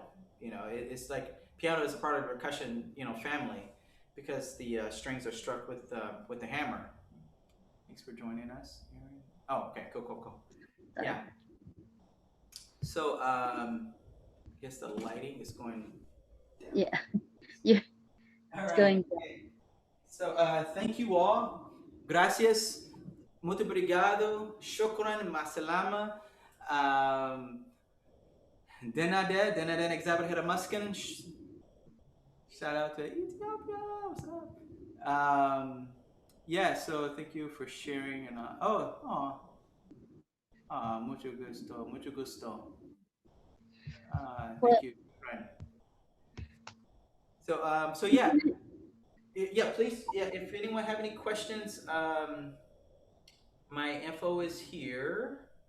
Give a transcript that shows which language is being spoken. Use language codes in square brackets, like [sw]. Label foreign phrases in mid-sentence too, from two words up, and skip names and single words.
[en] It's like piano is a part of the percussion, family, because the strings are struck with the hammer. Thanks for joining us. Oh, okay, cool. Yeah. So, I guess the lighting is going down. Yeah. Yeah. All It's right. going down. Okay. So, thank you all. [es] Gracias. [pt] Muito obrigado. [ar] شكرا. مع السلامة. Denade Exabra Hiramuskin. [en] Shout out to Ethiopia. What's up? Yeah, so thank you for sharing. And [es] mucho gusto. [en] Thank you, friend. So yeah, please, if anyone have any questions, my info is here.